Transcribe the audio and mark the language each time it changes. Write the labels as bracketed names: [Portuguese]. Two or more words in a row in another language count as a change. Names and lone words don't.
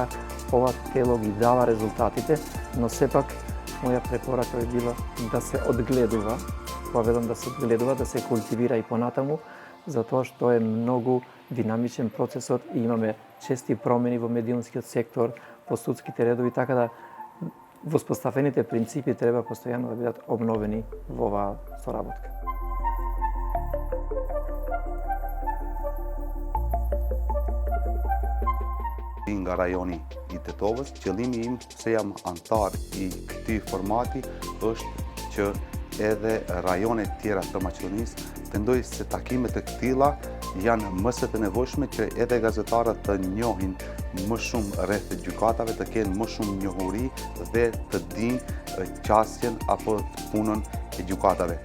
[Macedonian] ова тело ги дава резултатите, но сепак моја препорака би била да се одгледува, да се одгледува, да се култивира и понатаму, затоа што е многу динамичен процесот и имаме чести промени во медиумскиот сектор, во судските редови, така да воспоставените принципи треба постојано да бидат обновени во оваа соработка. [Albanian] Nga rajoni I Tetovës, qëllimi im se jam antar I këtij formati është që edhe rajonet tjera të Maqedonisë tendoj se takimet e këtilla janë më së të nevojshme që edhe gazetarët të njohin më shumë rreth gjykatave, të kenë më shumë njohuri dhe të dinë qasjen apo punën e gjykatave.